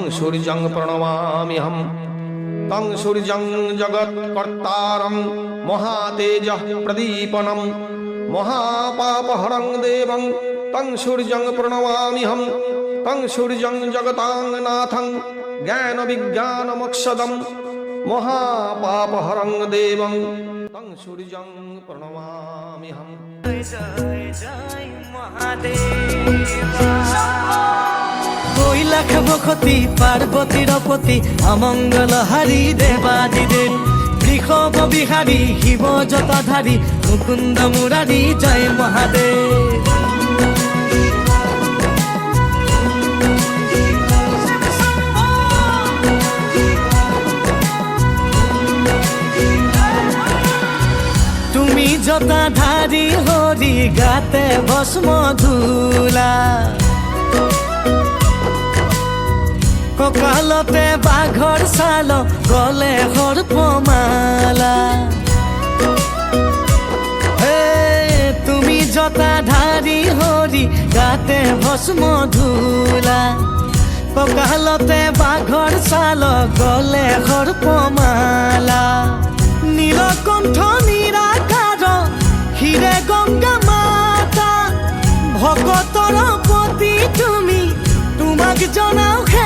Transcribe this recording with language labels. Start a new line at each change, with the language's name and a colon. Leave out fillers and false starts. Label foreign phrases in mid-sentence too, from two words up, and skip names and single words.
Sanskrit: सूर्यं प्रणमाम्यहं तं सूर्यं जगत्कर्तारं महातेजः प्रदीपनं महापापहरं देवं तं सूर्यं प्रणमाम्यहं तं सूर्यं जगतांनाथं ज्ञानविज्ञानमक्षदं महापापहरं देवं तं सूर्यं प्रणमाम्यहं।
Assamese: জয় জয় মহাদেৱা কৈলাখ বখতি পার্বতীর পতি অমঙ্গল হারি দেবাদিদেব বৃষভ বিহারী শিব জটাধারী মুকুন্দ মুরারি জয় মহাদেব। তুমি জটাধারী হরি গাতে ভস্ম ধূলা ককালতে বাঘৰ ছাল গলে সৰ্পমালা তুমি জটাধাৰী হৰি গাতে ভস্ম ধূলা ককালতে বাঘৰ ছাল গলে সৰ্পমালা নীলকণ্ঠ নিৰাকাৰ হিৰে গংগা মাতা ভকতৰ পতি তুমি তোমাক জনাও